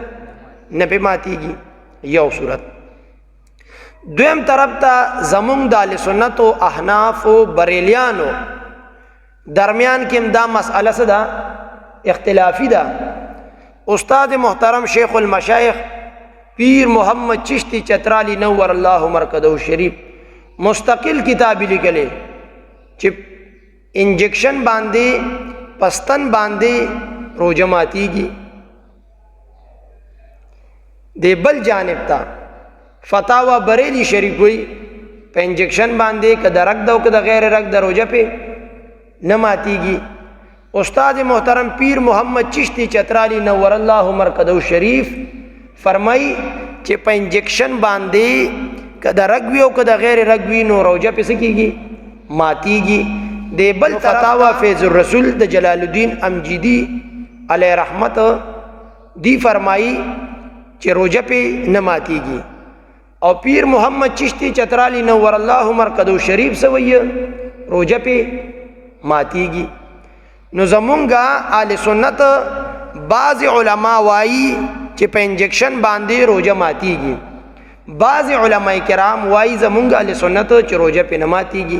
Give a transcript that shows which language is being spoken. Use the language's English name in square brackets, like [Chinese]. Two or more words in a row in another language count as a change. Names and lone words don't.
[Pashto] نه پې ماتېږي. یو صورت. دویم طرف ته زمونږ د اهل سنت و احناف و بریلیانو درمیان کې هم دا مسئله څه ده؟ اختلافي ده. استاد محترم شیخ المشایخ پیر محمد چشتی چترالی [Arabic] نور اللہ مرکزہ [Pashto] شریف مستقل کتابی لیکلی چې انجکشن باندې پستن باندې روزه ماتېږي. دی بل جانب ته فتاوا بریلی شریف وی په انجکشن باندې که د رګ ده او که د غیر رګ ده روزه پې نه ماتېږي. استاد محترم پیر محمد چشتی چترالی [Arabic] نور اللہ مرکزہ [Pashto] شریف فرمائی چې په انجکشن باندې که د رګ وي او که د غیر رګ وي نو روزه پې څه کېږي؟ ماتېږي. دی بل فتاوا فیض الرسول د جلال الدین امجدی [Arabic] علیہ رحمت [Pashto] دی فرمائی چې روزه پې نه ماتېږي. او پیر محمد چشتی چترالی [Arabic] نور اللہ مرکزہ [Pashto] شریف څه وایي؟ روزه پې ماتېږي. نو زمونږه اهل سنت بعض علما وایي چې په انجکشن باندې روزه ماتېږي. بعض علماء کرام وایي زمونږ اهل سنت چې روزه پې نه ماتیږي.